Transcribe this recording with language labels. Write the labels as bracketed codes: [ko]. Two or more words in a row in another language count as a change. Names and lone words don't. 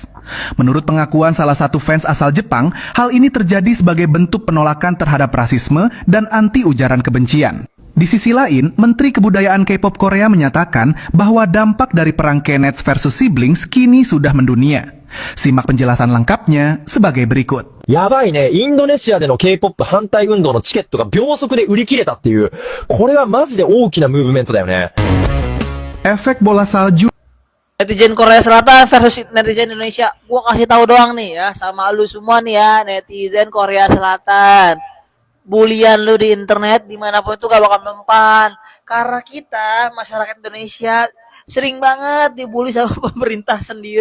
[id] Menurut pengakuan salah satu fans asal Jepang, hal ini terjadi sebagai bentuk penolakan terhadap rasisme dan anti ujaran kebencian. Di sisi lain, Menteri Kebudayaan K-pop Korea menyatakan bahwa dampak dari perang K-nets versus siblings kini sudah mendunia. Simak penjelasan lengkapnya sebagai berikut. [ja] やばいね。インドネシアでの K-POP 反対運動のチケットが秒速で売り切れたっていう。これはマジで大きなムーブメントだよね。 [id] Efek bola salju Netizen Korea Selatan versus netizen Indonesia. Gua kasih tahu doang nih ya sama lu semua nih ya, netizen Korea Selatan. Bulian lu di internet dimanapun itu gak bakal mempan. Karena kita masyarakat Indonesia sering banget dibully sama pemerintah sendiri.